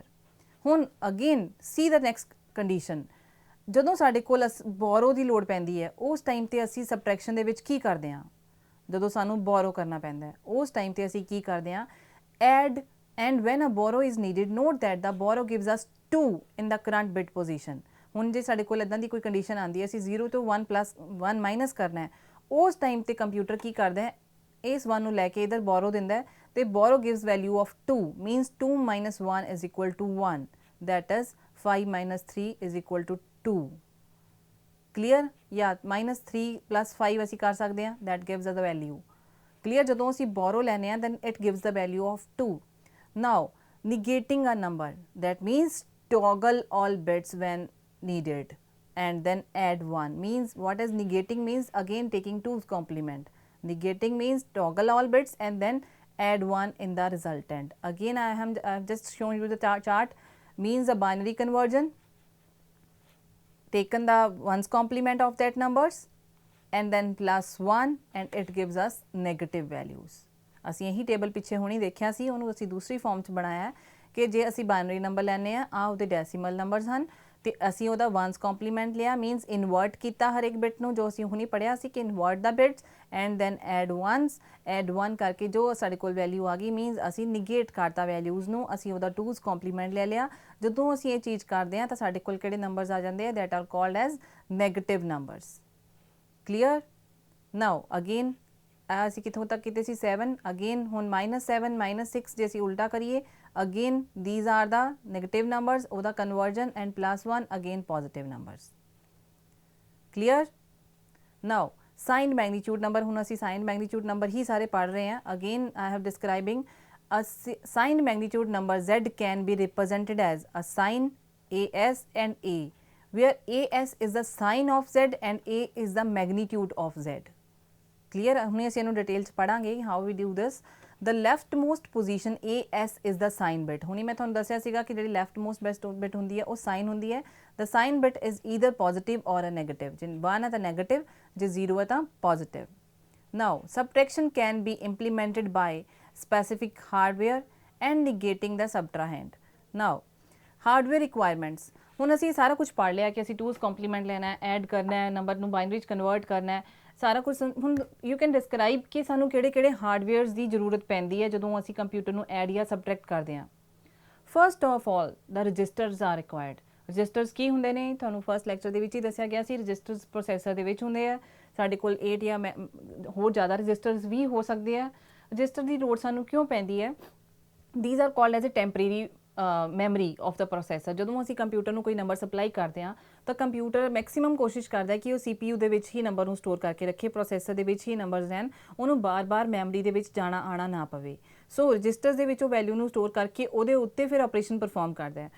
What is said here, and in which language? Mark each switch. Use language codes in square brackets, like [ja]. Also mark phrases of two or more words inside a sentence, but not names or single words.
[pa] ਹੁਣ [en] again see the next condition, [pa] ਜਦੋਂ ਸਾਡੇ ਕੋਲ ਬੋਰੋ ਦੀ ਲੋੜ ਪੈਂਦੀ ਹੈ ਉਸ ਟਾਈਮ 'ਤੇ ਅਸੀਂ ਸਬਟਰੈਕਸ਼ਨ ਦੇ ਵਿੱਚ ਕੀ ਕਰਦੇ ਹਾਂ, ਜਦੋਂ ਸਾਨੂੰ ਬੋਰੋ ਕਰਨਾ ਪੈਂਦਾ ਹੈ ਉਸ ਟਾਈਮ 'ਤੇ ਅਸੀਂ ਕੀ ਕਰਦੇ ਹਾਂ, ਐਡ. [en] And when a borrow is needed, note that the borrow gives us 2 in the current bit position. [pa] ਹੁਣ ਜੇ ਸਾਡੇ ਕੋਲ ਇੱਦਾਂ ਦੀ ਕੋਈ ਕੰਡੀਸ਼ਨ ਆਉਂਦੀ ਹੈ, ਅਸੀਂ 0 ਤੋਂ 1 ਮਾਈਨਸ ਕਰਨਾ ਹੈ, ਉਸ ਟਾਈਮ 'ਤੇ ਕੰਪਿਊਟਰ ਕੀ ਕਰਦਾ ਹੈ, ਇਸ 1 ਨੂੰ ਲੈ ਕੇ ਇੱਧਰ ਬੋਰੋ ਦਿੰਦਾ ਹੈ ਤੇ [en] borrow gives value of 2, means 2 minus 1 is equal to 1, that is 5 minus 3 is equal to 2. Clear? Yeah, minus 3 plus 5 [pa] ਅਸੀਂ ਕਰ ਸਕਦੇ ਹਾਂ, [en] that gives us the value. Clear? [pa] ਜਦੋਂ ਅਸੀਂ borrow ਲੈਨੇ ਹਾਂ [en] then it gives the value of 2. Now negating a number, that means toggle all bits when needed and then add 1, means what is negating, means again taking 2's complement. Negating means toggle all bits and then add 1 in the resultant. Again I have just shown you the chart, means a binary conversion, taken the 1's complement of that numbers and then plus 1 and it gives us negative values. [pa] ਅਸੀਂ ਇਹੀ ਟੇਬਲ ਪਿੱਛੇ ਹੁਣੀ ਦੇਖਿਆ ਸੀ, ਉਹਨੂੰ ਅਸੀਂ ਦੂਸਰੀ ਫਾਰਮ 'ਚ ਬਣਾਇਆ ਕਿ ਜੇ ਅਸੀਂ [en] binary number [pa] ਲੈਣੇ ਆ ਉਹਦੇ [en] decimal numbers [pa] ਹਨ ਤੇ ਅਸੀਂ ਉਹਦਾ [en] 1's complement [pa] ਲਿਆ, [en] means invert [pa] ਕੀਤਾ ਹਰ ਇੱਕ ਬਿਟ ਨੂੰ, ਜੋ ਅਸੀਂ ਹੁਣੀ ਪੜ੍ਹਿਆ ਸੀ ਕਿ [en] invert the bits and then add 1s, add 1 [pa] ਕਰਕੇ ਜੋ ਸਾਡੇ ਕੋਲ ਵੈਲਿਊ ਆ ਗਈ, ਮੀਨਸ ਅਸੀਂ ਨਿਗੇਟ ਕਰਤਾ ਵੈਲਿਊਜ਼ ਨੂੰ, ਅਸੀਂ ਉਹਦਾ [en] 2's complement [pa] ਲੈ ਲਿਆ. ਜਦੋਂ ਅਸੀਂ ਇਹ ਚੀਜ਼ ਕਰਦੇ ਹਾਂ ਤਾਂ ਸਾਡੇ ਕੋਲ ਕਿਹੜੇ ਨੰਬਰਸ ਆ ਜਾਂਦੇ ਆ, [en] that are called as negative numbers. Clear? Now again [pa] ਅਸੀਂ ਕਿੱਥੋਂ ਤੱਕ ਕੀਤੇ ਸੀ, 7. ਅਗੇਨ ਹੁਣ -7 -6 ਜੇ ਅਸੀਂ ਉਲਟਾ ਕਰੀਏ, [en] again these are the negative numbers, ਉਹਦਾ conversion and plus 1 again positive numbers. Clear? Now signed magnitude number, [pa] ਹੁਣ ਅਸੀਂ [en] signed magnitude number [pa] ਹੀ ਸਾਰੇ ਪੜ੍ਹ ਰਹੇ ਹਾਂ. [en] Again I have describing a signed magnitude number Z can be represented as a sign AS and A, where AS is the sign of Z and A is the magnitude of Z. Clear? [pa] ਹੁਣ ਅਸੀਂ ਇਹਨੂੰ ਡਿਟੇਲ 'ਚ ਪੜ੍ਹਾਂਗੇ [en] how we do this. The leftmost position AS is the sign bit. [pa] ਹੁਣੀ ਮੈਂ ਤੁਹਾਨੂੰ ਦੱਸਿਆ ਸੀਗਾ ਕਿ ਜਿਹੜੀ [en] leftmost best bit [pa] ਹੁੰਦੀ ਹੈ ਉਹ sign ਹੁੰਦੀ ਹੈ. [en] The sign bit is either positive or a negative. [pa] ਜੇ 1 ਹੈ ਤਾਂ negative, ਜੇ 0 ਹੈ ਤਾਂ positive. [en] Now subtraction can be implemented by specific hardware and negating the subtrahend. Now hardware requirements. [pa] ਹੁਣ ਅਸੀਂ ਸਾਰਾ ਕੁਝ ਪੜ੍ਹ ਲਿਆ ਕਿ ਅਸੀਂ [en] 2's complement [pa] ਲੈਣਾ ਹੈ, ਐਡ ਕਰਨਾ ਹੈ, ਨੰਬਰ ਨੂੰ ਬਾਈਨਰੀ 'ਚ ਕਨਵਰਟ ਕਰਨਾ ਹੈ, ਸਾਰਾ ਕੁਝ। ਹੁਣ [en] you can describe [pa] ਕਿ ਸਾਨੂੰ ਕਿਹੜੇ ਹਾਰਡਵੇਅਰਸ ਦੀ ਜ਼ਰੂਰਤ ਪੈਂਦੀ ਹੈ ਜਦੋਂ ਅਸੀਂ ਕੰਪਿਊਟਰ ਨੂੰ ਐਡ ਜਾਂ ਸਬਟਰੈਕਟ ਕਰਦੇ ਹਾਂ। [en] First of all the registers are required. [pa] ਰਜਿਸਟਰਸ ਕੀ ਹੁੰਦੇ ਨੇ, ਤੁਹਾਨੂੰ [en] first lecture [pa] ਦੇ ਵਿੱਚ ਹੀ ਦੱਸਿਆ ਗਿਆ ਸੀ। ਰਜਿਸਟਰਸ ਪ੍ਰੋਸੈਸਰ ਦੇ ਵਿੱਚ ਹੁੰਦੇ ਆ। ਸਾਡੇ ਕੋਲ 8 ਜਾਂ ਹੋਰ ਜ਼ਿਆਦਾ ਰਜਿਸਟਰਸ ਵੀ ਹੋ ਸਕਦੇ ਆ। ਰਜਿਸਟਰ ਦੀ ਲੋੜ ਸਾਨੂੰ ਕਿਉਂ ਪੈਂਦੀ ਹੈ? [en] these are called as a temporary memory of the processor। [pa] ਜਦੋਂ ਅਸੀਂ ਕੰਪਿਊਟਰ ਨੂੰ ਕੋਈ ਨੰਬਰ ਸਪਲਾਈ ਕਰਦੇ ਹਾਂ ਤਾਂ ਕੰਪਿਊਟਰ ਮੈਕਸਿਮਮ ਕੋਸ਼ਿਸ਼ ਕਰਦਾ ਹੈ ਕਿ ਉਹ CPU ਦੇ ਵਿੱਚ ਹੀ ਨੰਬਰ ਨੂੰ ਸਟੋਰ ਕਰਕੇ ਰੱਖੇ, ਪ੍ਰੋਸੈਸਰ ਦੇ ਵਿੱਚ ਹੀ ਨੰਬਰਸ ਹਨ, ਉਹਨੂੰ ਬਾਰ-ਬਾਰ ਮੈਮਰੀ ਦੇ ਵਿੱਚ ਜਾਣਾ ਆਣਾ ਨਾ ਪਵੇ। ਸੋ ਰਜਿਸਟਰਸ ਦੇ ਵਿੱਚ ਉਹ ਵੈਲਿਊ ਨੂੰ ਸਟੋਰ ਕਰਕੇ ਉਹਦੇ ਉੱਤੇ ਫਿਰ [en] operation perform [pa] ਕਰਦਾ ਹੈ।